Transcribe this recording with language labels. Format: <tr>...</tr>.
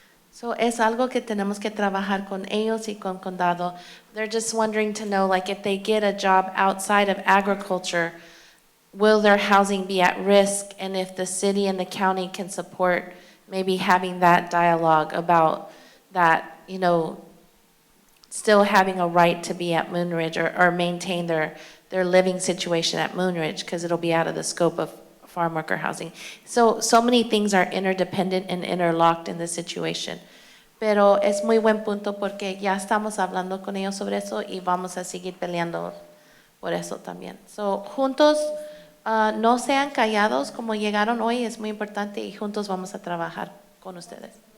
<es>So es algo que tenemos que trabajar con ellos y con condado.</es> <en>They're just wondering to know, like, if they get a job outside of agriculture, will their housing be at risk? And if the city and the county can support maybe having that dialogue about that, still having a right to be at Moonridge or maintain their living situation at Moonridge, because it'll be out of the scope of farm worker housing. So many things are interdependent and interlocked in this situation.</en> <es>Pero es muy buen punto porque ya estamos hablando con ellos sobre eso y vamos a seguir peleando por eso también. So, juntos, no sean callados como llegaron hoy, es muy importante y juntos vamos a trabajar con ustedes.</es>